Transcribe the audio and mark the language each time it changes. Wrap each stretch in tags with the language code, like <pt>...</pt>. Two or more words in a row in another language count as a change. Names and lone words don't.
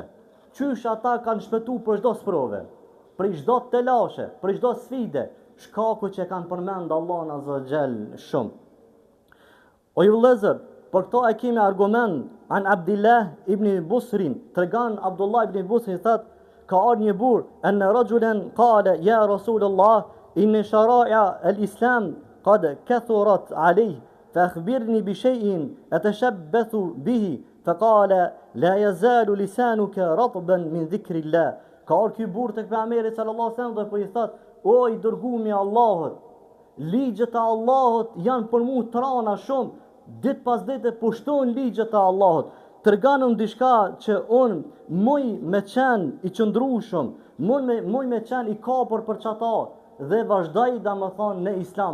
<sq>Qysh ata kanë shpëtu për çdo sprove, për çdo telashe, për çdo sfide, shkaku që kanë përmend Allahun</sq> <ar>عز وجل</ar> <sq>shumë. O ju vëllezër, për këto e kemi argument an Abdullah ibn Busrin, tregon Abdullah ibn Busrin thot, ka ardhur një burr,</sq> <ar>أن رجلا قال يا رسول الله إن شرائع الإسلام قد كثرت علي, فأخبرني بشيء أتشبث به فقال لا يزال لسانك رطبا من ذكر الله.</ar> <sq>Ka ardhur ky burr tek pejgamberi</sq> <ar>صلى الله عليه وسلم</ar> <sq>dhe po i thot, o i dërguami i Allahut, ligjet e Allahut janë për mua trana shumë, ditë pas dite pushton ligjet e Allahut. Tregonëm diçka që unë muj me qenë i qëndrueshëm, muj me qenë i kapur për çata dhe vazhdoj domethënë në Islam.</sq>